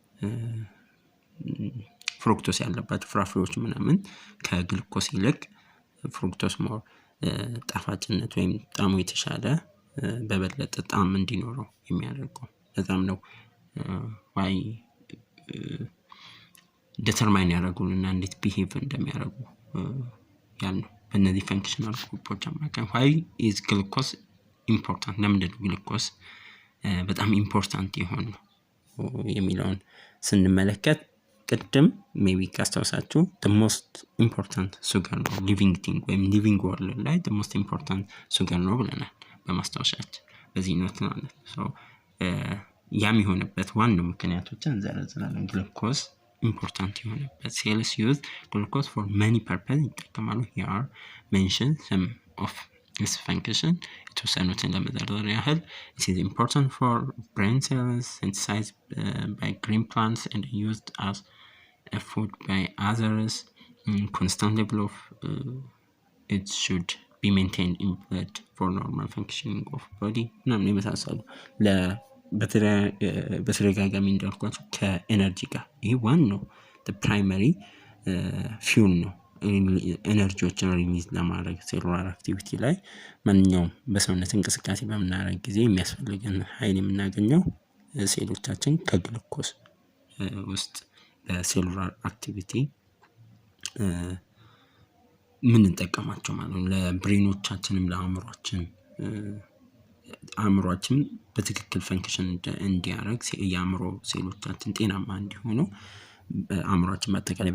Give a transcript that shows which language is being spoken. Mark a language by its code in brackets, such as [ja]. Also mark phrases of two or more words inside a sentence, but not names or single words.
[am] ፍሩክቶስ ያለባቸው ፍራፍሬዎች ምናምን ከግሉኮስ ይልቅ ፍሩክቶስ ሞር ጣፋጭነት ወይም ጣዕሙ የተሻለ በበለጠ ጣዕም እንዲኖረው የሚያደርገው። ለዛም ነው [en] why determine [am] ያደርጉልና እንዴት ቢሄቭ እንደሚያደርጉ ያልነው በእነዚህ [en] functional groups [am] አማካኝ። [en] why is glucose important? [am] ለምንድን ነው ግሉኮስ በጣም ኢምፖርታንት የሆነው የሚለውን ስንመለከት ቅድም ሜቢ ካስታውሳችሁ [en] the most important sugar [am] ነው [en] living thing ወይም living world ላይ the most important sugar [am] ነው ብለናል በማስታወሻችን በዚህ ኖት ማለት ነው። ያም የሆነበት ዋናው ምክንያቶችን እንዘረዝራለን። ግሉኮስ ኢምፖርታንት የሆነበት [en] cells use glucose for many purposes ይጠቀማሉ። here mention some of its function [am] የተወሰኑትን ለመዘርዘር ያህል [en] it is important for brain cells synthesized by green plants and used as a food by others. Constant level of it should be maintained in blood for normal functioning of body [am] ምናምን የመሳሰሉ በተደጋጋሚ እንዳልኳቸው ከኤነርጂ ጋር ይህ ዋናው [en] the primary fuel [am] ነው። ኤነርጂዎችን ሪሊዝ ለማድረግ [en] cellular activity [am] ላይ ማንኛውም በሰውነት እንቅስቃሴ በምናደርግ ጊዜ የሚያስፈልገን ኃይል የምናገኘው ሴሎቻችን ከግሉኮስ ውስጥ በሴሉላር አክቲቪቲ ምን እንጠቀማቸው ማለት ነው። ለብሬኖቻችንም ለአእምሮአችን በትክክል ፈንክሽን እንዲያደርግ የአእምሮ ሴሎቻችን ጤናማ እንዲሆኑ አእምሮአችን በአጠቃላይ